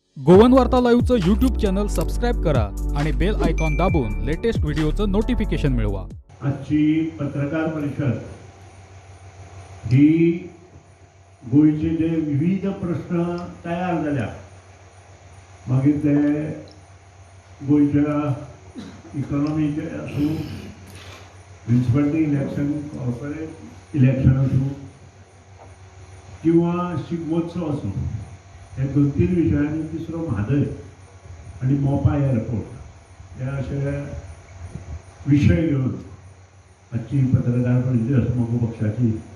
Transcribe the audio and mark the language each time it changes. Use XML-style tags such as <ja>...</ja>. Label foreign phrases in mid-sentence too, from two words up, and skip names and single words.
<mr>गोवन वार्ता लाईव्हचं</mr> <en>YouTube channel</en> <mr>सबस्क्राईब करा आणि</mr> <en>bell icon</en> <mr>दाबून लेटेस्ट व्हिडिओचं नोटिफिकेशन मिळवा.</mr> <kok>आजची पत्रकार परिषद ही गोयचे जे विविध प्रश्न तयार झाल्या मागीर ते गोयच्या इकॉनॉमीचे आसूं,</kok> <en>municipality election, corporate election</en> <kok>आसूं किंवा शिगमोत्सव आसूं, हे 2-3 विशयांनी तिसरो म्हादय आणि मोपा एअरपोर्ट हे अशे विषय घेऊन आजची पत्रकार परिषद मोगो पक्षाची.</kok>